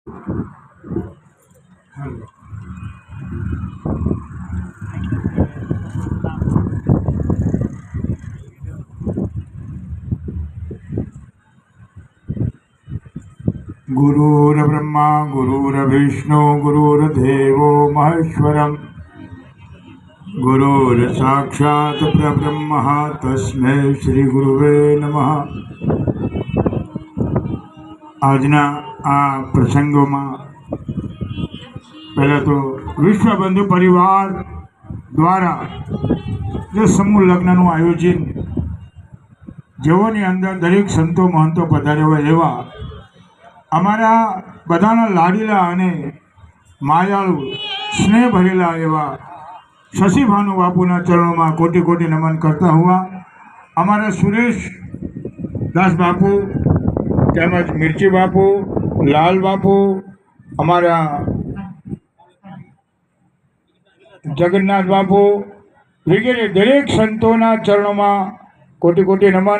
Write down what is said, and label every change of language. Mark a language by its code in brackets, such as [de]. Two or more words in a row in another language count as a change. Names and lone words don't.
[sa] गुरुर्ब्रह्मा गुरुर्विष्णु गुरुर्देवो महेश्वरम् गुरुर्साक्षात् परब्रह्म तस्मै श्री गुरुवे नमः। [gu] આજના આ પ્રસંગોમાં પહેલાં તો વિશ્વ બંધુ પરિવાર દ્વારા જે સમૂહ લગ્નનું આયોજન જેઓની અંદર દરેક સંતો મહંતો પધાર્યા હોય એવા અમારા બધાના લાડીલા અને માયાળુ સ્નેહ ભરેલા એવા શશીભાનુ બાપુના ચરણોમાં કોટી કોટી નમન કરતા हुआ અમારા સુરેશ દાસ બાપુ તેમજ મિર્ચી બાપુ, લાલ બાપુ, અમારા જગન્નાથ બાપુ વગેરે દરેક સંતોના ચરણોમાં કોટી કોટી નમન।